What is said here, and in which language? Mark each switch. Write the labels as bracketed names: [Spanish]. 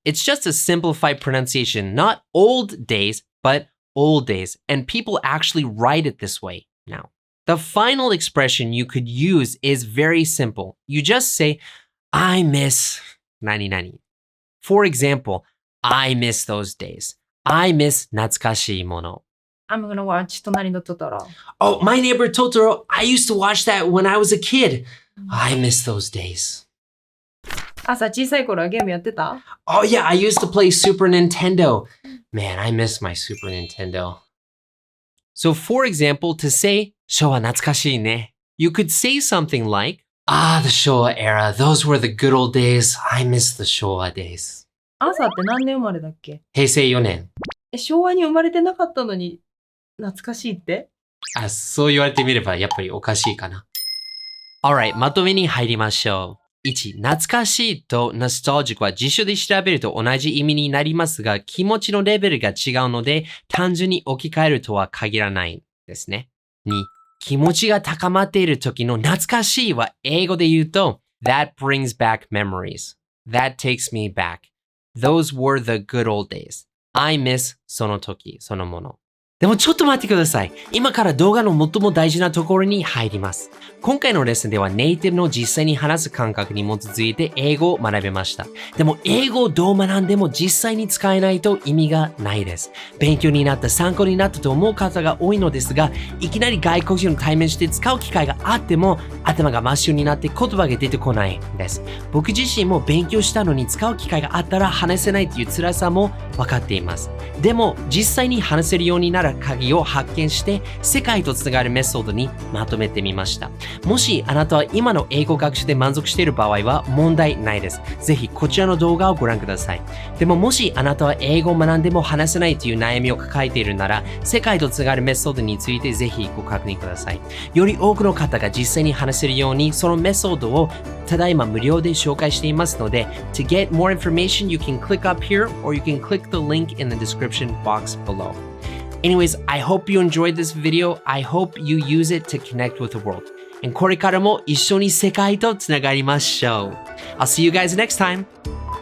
[English] It's just a simplified pronunciation, not old days, but old days. And people actually write it this way now. The final expression you could use is very simple. You just say, I miss 何々. For example, I miss those days. I miss 懐かしいもの. I'm going to watch 隣のトトロ. Oh, My Neighbor Totoro. I used to watch that when I was a kid. I miss those days. [Japanese] 朝小さい頃はゲームやってた? [English] Oh, yeah, I used to play Super Nintendo. Man, I miss my Super Nintendo. So, for example, to say, [Japanese] 昭和懐かしいね, [English] you could say something like, ah, the Showa era. Those were the good old days. I miss the Showa days. [Japanese] 朝って何年生まれだっけ? 平成4年. 昭和に生まれてなかったのに懐かしいって? あ、そう言われてみればやっぱりおかしいかな。Alright, まとめに入りましょう。 1、懐かしいと nostalgic は辞書で調べると同じ意味になりますが、気持ちのレベルが違うので、単純に置き換えるとは限らないですね。 2、気持ちが高まっている時の懐かしいは英語で言うと、 [English] that brings back memories. That takes me back. Those were the good old days. I miss [Japanese] その時、そのもの。でもちょっと待ってください。今から動画の最も大事なところに入ります。今回のレッスンではネイティブの実際に話す感覚に基づいて英語を学べました。でも英語をどう学んでも実際に使えないと意味がないです。勉強になった、参考になったと思う方が多いのですが、いきなり外国人と対面して使う機会があっても頭が真っ白になって言葉が出てこないです。僕自身も勉強したのに使う機会があったら話せないという辛さも分かっています。でも実際に話せるようになる鍵を発見して世界とつながるメソッドにまとめてみました。もしあなたは今の英語学習で満足している場合は問題ないです。ぜひこちらの動画をご覧ください。でももしあなたは英語を学んでも話せないという悩みを抱えているなら世界とつながるメソッドについてぜひご確認ください。より多くの方が実際に話せるようにそのメソッドをただいま無料で紹介していますので [English] To get more information, you can click up here or you can click the link in the description box below.Anyways, I hope you enjoyed this video. I hope you use it to connect with the world. And [Japanese] これからも一緒に世界とつながりましょう。 [English] I'll see you guys next time.